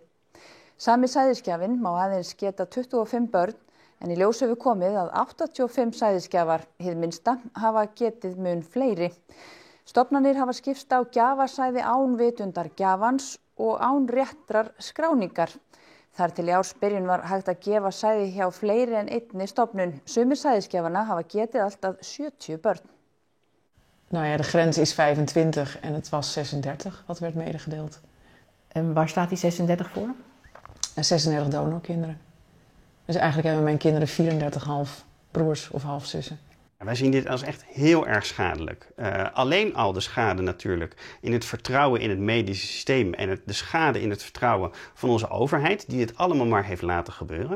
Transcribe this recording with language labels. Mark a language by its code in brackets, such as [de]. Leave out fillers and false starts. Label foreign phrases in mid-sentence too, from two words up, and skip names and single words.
[is] Sami sæðisgjafinn má aðeins geta 25 börn en í ljós hefur komið að 85 sæðisgjafar hið minnsta hafa getið mun fleiri. Stofnanir hafa skipst á gjafasæði án vitundar gjafans og án réttrar skráningar. Þar til í ársbyrjun var hægt að gefa sæði hjá fleiri en einni stofnun. Sumir sæðisgjafana hafa getið allt að 70 börn. [nl] Nou ja, de grens is 25 en het was 36 wat werd medegedeeld. En waar staat die 36 voor? En 36 donorkinderen. Dus eigenlijk hebben mijn kinderen 34 half broers of halfzussen. Wij zien dit als echt heel erg schadelijk. Alleen al de schade natuurlijk in het vertrouwen in het medische systeem en de schade in het vertrouwen van onze overheid, die het allemaal maar heeft laten gebeuren.